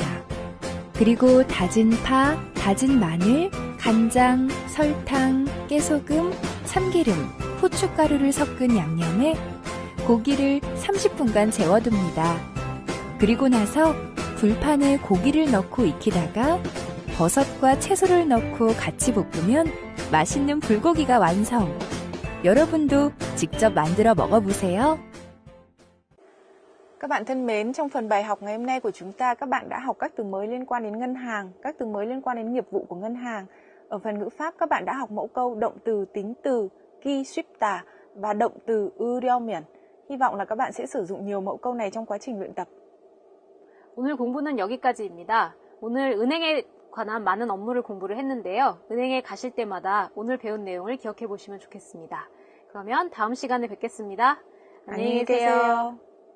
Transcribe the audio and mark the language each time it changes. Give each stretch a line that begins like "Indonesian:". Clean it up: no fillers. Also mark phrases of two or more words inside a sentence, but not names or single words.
Korean: 그리고 다진 파, 다진 마늘, 간장, 설탕, 깨소금, 참기름, 후춧가루를 섞은 양념에 고기를 30분간 재워둡니다. 그리고 나서 불판에 고기를 넣고 익히다가 버섯과 채소를 넣고 같이 볶으면 맛있는 불고기가 완성. 여러분도 직접 만들어 먹어보세요.
Vietnamese: Các bạn thân mến, trong phần bài học ngày hôm nay của chúng ta, các bạn đã học các từ mới liên quan đến ngân hàng, các từ mới liên quan đến nghiệp vụ của ngân hàng. Ở phần ngữ pháp, các bạn đã học mẫu câu động từ, tính từ,
Korean: 기 쉽다
Vietnamese: và động từ 으려면. Hy vọng là các bạn sẽ sử dụng nhiều mẫu câu này trong quá trình luyện tập.
Korean: 오늘 공부는 여기까지입니다. 오늘 은행에 관한 많은 업무를 공부를 했는데요. 은행에 가실 때마다 오늘 배운 내용을 기억해 보시면 좋겠습니다. 그러면 다음 시간에 뵙겠습니다. 안녕히 계세요.